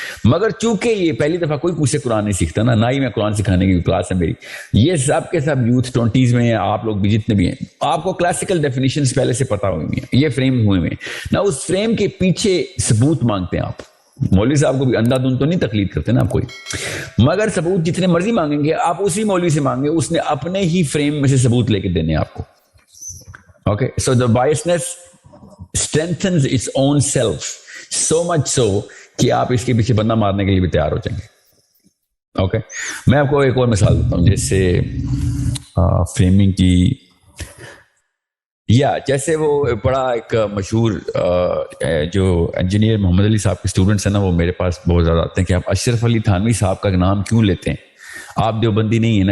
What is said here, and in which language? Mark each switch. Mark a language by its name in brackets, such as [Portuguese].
[Urdu] مگر چونکہ یہ پہلی دفعہ کوئی مجھ سے قرآن نہیں سیکھتا نا, نہ ہی میں قرآن سکھانے کی کلاس ہے میری, یہ سب کے سب یوتھ 20s میں ہیں, آپ لوگ بھی جتنے بھی ہیں, آپ کو کلاسیکل ڈیفینیشنز پہلے سے پتا ہوئی ہیں, یہ فریم ہوئے ہیں نا. اس فریم کے پیچھے ثبوت مانگتے ہیں آپ. مولوی صاحب کو بھی اندھا دھند تو نہیں تقلید کرتے نا آپ کوئی, مگر ثبوت جتنے مرضی مانگیں گے آپ اسی مولوی سے مانگیں, اس نے اپنے ہی فریم میں سے ثبوت لے کے دینے آپ کو. Okay, so [English] the biasness strengthens its own self so much so [Urdu] کہ آپ اس کے پیچھے بندہ مارنے کے لیے بھی تیار ہو جائیں گے. اوکے, میں آپ کو ایک اور مثال دیتا ہوں, جیسے فریمنگ کی, جیسے وہ بڑا ایک مشہور جو انجینئر محمد علی صاحب کے اسٹوڈنٹس ہیں نا, وہ میرے پاس بہت زیادہ آتے ہیں کہ آپ اشرف علی تھانوی صاحب کا نام کیوں لیتے ہیں, آپ دیوبندی نہیں ہیں نا.